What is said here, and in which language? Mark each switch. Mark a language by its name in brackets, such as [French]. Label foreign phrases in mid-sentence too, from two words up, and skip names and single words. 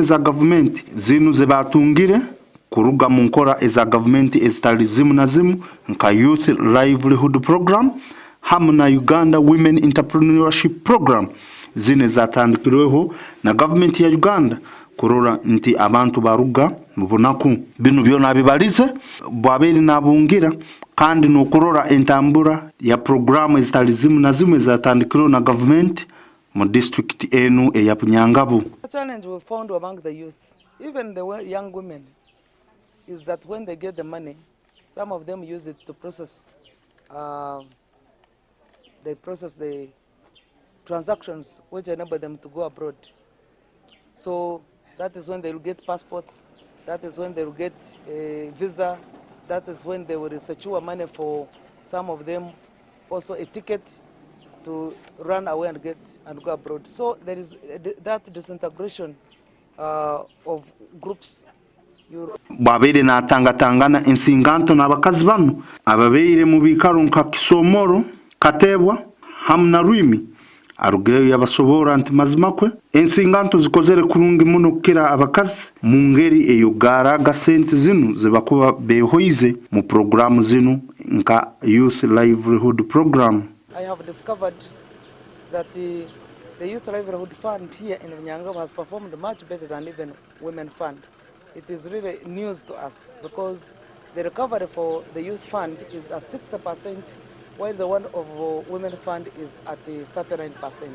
[Tooro] za government zinu ze batungire kuruga mu nkora eza government ezitali zimu na zimu nka Youth Livelihood Program hamwe na Uganda Women Entrepreneurship Program zine zatandikirweho na government ya Uganda kurora nti abantu baruga mubunaku binu byona bibalize bwaberi nabungira kandi no kurora entambura ya programu ezitalizimu na zimwe zatandikirwa na government mu district enu ya Bunyangabu. [English] The challenge we found among the youth, even the young women, is that when they get the money, some of them use it to process the transactions which enable them to go abroad. So that is when they will get passports, that is when they will get a visa, that is when they will secure money for some of them, also a ticket to run away and go abroad. So there is that disintegration of groups. [Tooro] Babere na tangatangana ensinganto n'abakazi bano ababeire mu bikaro nka Kisomoro, Katebwa, hamna Rwimi arugireyo yabasobora nti mazimakwe ensinganto zikozere kurungi muno kira abakazi mu ngeri eyogara gasente zinu zebakuba behoize mu programu zinu nka Youth Livelihood Program. [English] I have discovered that the Youth Livelihood Fund here in Nyangabo has performed much better than even Women Fund. It is really news to us because the recovery for the Youth Fund is at 60%, while the one of Women Fund is at 39%.